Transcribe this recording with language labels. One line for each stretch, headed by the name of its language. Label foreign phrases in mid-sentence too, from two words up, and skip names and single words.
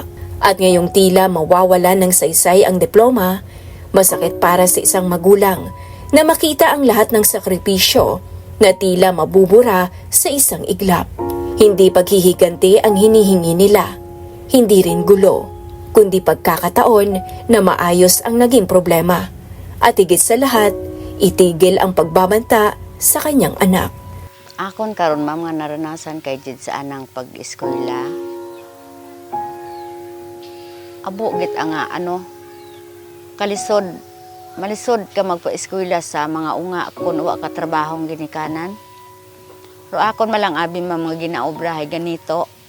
Filipino: At ngayong tila mawawala ng saysay ang diploma, masakit para sa isang magulang na makita ang lahat ng sakripisyo na tila mabubura sa isang iglap. Hindi paghihiganti ang hinihingi nila, hindi rin gulo, kundi pagkakataon na maayos ang naging problema. At higit sa lahat, itigil ang pagbabanta sa kanyang anak.
Hiligaynon: Akon karon ma'am nga naranasan kay Jade sa anang pag-eskwela. Abo git nga malisod ka magpa-eskwela sa mga unga kun wa ka trabahong ginikanan. Pero akon malang abi mga ginaobrahay ganito.